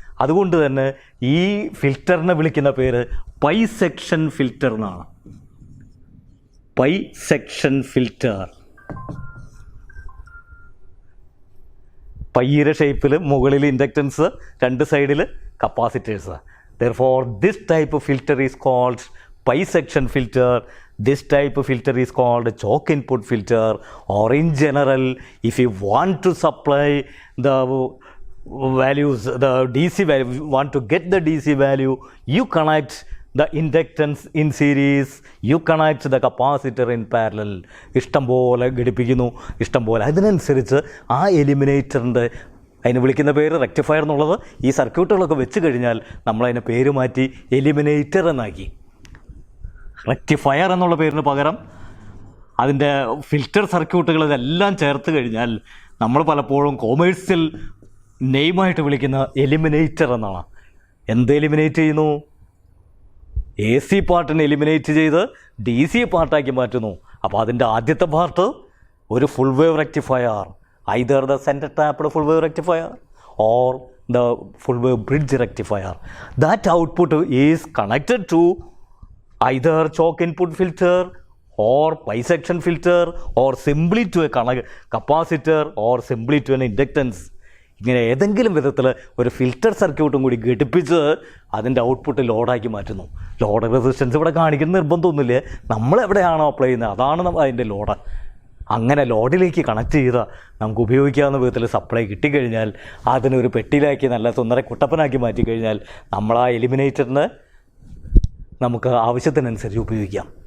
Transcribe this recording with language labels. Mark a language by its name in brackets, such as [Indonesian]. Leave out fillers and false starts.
[Malayalam] അതുകൊണ്ട് തന്നെ ഈ ഫിൽറ്ററിനെ വിളിക്കുന്ന പേര് പൈ സെക്ഷൻ ഫിൽറ്റർ എന്നാണ്. Pi section filter. പയ്യുടെ ഷേപ്പിൽ മുകളിൽ ഇൻഡക്റ്റൻസ്, രണ്ട് സൈഡിൽ capacitors. [English] Therefore, this type of filter is called pi section filter. This type of filter is called choke input filter. Or in general, if you want to supply the values, the DC value, want to get the DC value, you connect the inductance in series, you connect the capacitor in parallel. [Malayalam] ഇഷ്ടം പോലെ ഘടിപ്പിക്കുന്നു, ഇഷ്ടം പോലെ. അതിനനുസരിച്ച് ആ എലിമിനേറ്ററിൻ്റെ, അതിന് വിളിക്കുന്ന പേര് rectifier എന്നുള്ളത്, ഈ സർക്യൂട്ടുകളൊക്കെ വെച്ച് കഴിഞ്ഞാൽ നമ്മളതിനെ പേര് മാറ്റി എലിമിനേറ്റർ എന്നാക്കി. റെക്ടിഫയർ എന്നുള്ള പേരിന് പകരം അതിൻ്റെ ഫിൽറ്റർ സർക്യൂട്ടുകൾ ഇതെല്ലാം ചേർത്ത് കഴിഞ്ഞാൽ നമ്മൾ പലപ്പോഴും കൊമേഴ്സ്യൽ നെയിമായിട്ട് വിളിക്കുന്ന എലിമിനേറ്റർ എന്നാണ്. എന്ത് എലിമിനേറ്റ് ചെയ്യുന്നു? AC പാർട്ടിനെ എലിമിനേറ്റ് ചെയ്ത് DC പാർട്ടാക്കി മാറ്റുന്നു. അപ്പോൾ അതിൻ്റെ ആദ്യത്തെ പാർട്ട് ഒരു full wave rectifier, [English] either the center tapped full wave rectifier or the full wave bridge rectifier. That output is connected to either choke input filter or bisection filter or simply to a capacitor or simply to an inductance. [Malayalam] ഇങ്ങനെ ഏതെങ്കിലും വിധത്തിൽ ഒരു filter സർക്യൂട്ടും കൂടി ഘടിപ്പിച്ച് അതിൻ്റെ output ലോഡാക്കി മാറ്റുന്നു. Load resistance ഇവിടെ കാണിക്കുന്ന നിർബന്ധമൊന്നുമില്ല. നമ്മളെവിടെയാണോ അപ്ലൈ ചെയ്യുന്നത് അതാണ് അതിൻ്റെ ലോഡ്. അങ്ങനെ ലോഡിലേക്ക് കണക്ട് ചെയ്താൽ നമുക്ക് ഉപയോഗിക്കാവുന്ന വിധത്തിൽ സപ്ലൈ കിട്ടിക്കഴിഞ്ഞാൽ അതിനൊരു പെട്ടിയിലാക്കി നല്ല സുന്ദര കുട്ടപ്പനാക്കി മാറ്റിക്കഴിഞ്ഞാൽ നമ്മൾ ആ എലിമിനേറ്ററിന് നമുക്ക് ആവശ്യത്തിനനുസരിച്ച് ഉപയോഗിക്കാം.